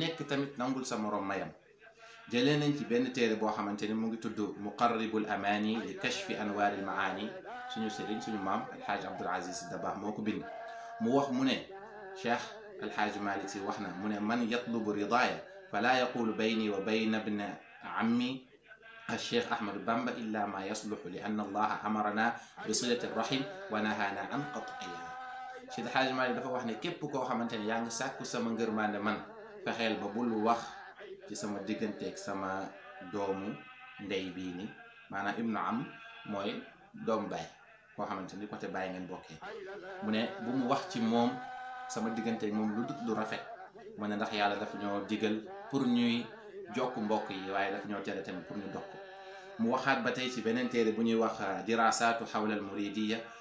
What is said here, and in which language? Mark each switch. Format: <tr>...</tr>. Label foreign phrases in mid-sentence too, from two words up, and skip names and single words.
<wo>nekk tamit nangul sa morom mayam jëlee nañ ci benn téere boo xamante ni mu ngi tudd muqarribul amaani li kashfi anwaaril maani suñu sëriñ suñu maam alxaaj Abdul Aziz Dabaax moo ko bind mu wax mu ne cheikh alxaaji</wo> <ar>Malik Si</ar> <wo>wax na mu ne</wo> <ar>من يطلب رضاي فلا يقل بيني وبين ابن عمي الشيخ أحمد بامبا إلا ما يصلح لأن الله أمرنا بصلة الرحم ونهانا عن قطعها</ar> <wo>Seydi Hadji Malick dafa wax ne képp koo xamante ne yaa ngi sàkku sama ngërmande man fexeel ba bul wax ci sama digganteeg sama doomu ndey bii ni maanaam ibnu am mooy doomu baay koo xamante ni côté baay ngeen bokkee mu ne bu mu wax ci moom sama digganteeg moom lu dut lu rafet mu ne ndax yàlla dafa ñoo digal pour ñuy jokk mbokk yi waaye dafa ñoo tere tamit pour ñu dog ko mu waxaat ba tey ci beneen téere bu ñuy wax dirasatu xawla al muridiya</wo>